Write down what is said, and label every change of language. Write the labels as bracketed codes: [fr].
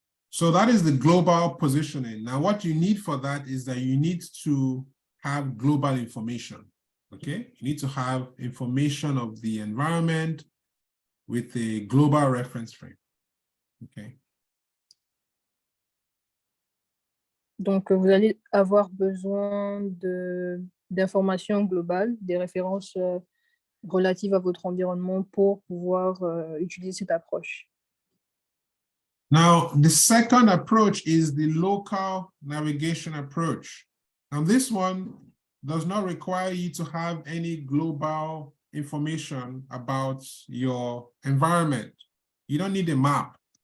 [en] So that is the global positioning. Now, what you need for that is that you need to have global information, okay? You need to have information of the environment with a global reference frame, okay? [fr] Donc, vous allez avoir besoin d'informations globales, des références relatives à votre environnement pour pouvoir utiliser cette approche. [en] Now, the second approach is the local navigation approach. Now, this one does not require you to have any global information about your environment. You don't need a map.